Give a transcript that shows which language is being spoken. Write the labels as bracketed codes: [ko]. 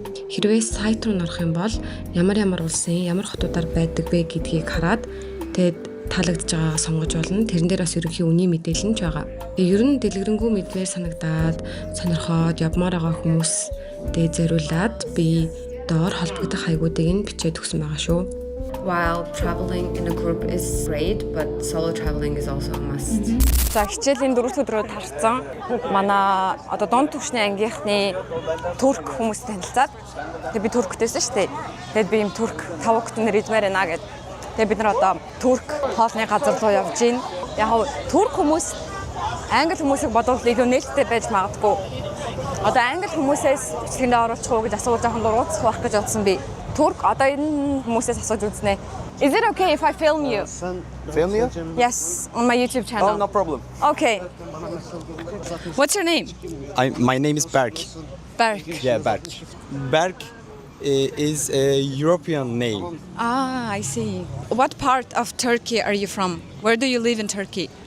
[mn] Хэрвээ сайт руу норох юм бол ямар улсын ямар хотуудаар байдаг вэ гэдгийг хараад тэгээд таалагдж байгаагаа сонгож болно. Тэрэн дээр бас ерөнхий үнийн мэдээлэл нь ч байгаа. Ер нь дэлгэрэнгүй мэдмээр санагдаад сонирхоод явмаар байгаа хүмүүс дэ зориулаад би доор холбогдох хаягуудыг нь бичээд өгсөн байгаа шүү. [en] While traveling in a group is great, but solo traveling is also a must. [mn] За хичээлийн 4 өдрөөр тарцсан. Манай одоо дунд түвшний ангийнхны турк хүмүүстэй танилцаад тэгээд би турктайсэн шүү дээ. Тэгээд би юм турк тавагт нэр идмээр байна гэд. Тэгээд бид нар одоо турк хоолны газар руу явж гин. Яг турк хүмүүс англи хүмүүсийг бодвол илүү нээлттэй байж магадгүй. Одоо англи хүмүүсээс бичлэгэнд оруулах уу гэж асууж жоохон дурууцах байх гэж бодсон би. Турк одоо энэ хүмүүсээс асууж үзнэ. [en] Is it okay if I film you? Film you? Yes, on my YouTube channel. Oh, no problem. Okay. What's your name? My name is Berk. Berk. Yeah, Berk. Berk is a European name. Ah, I see. What part of Turkey are you from? Where do you live in Turkey?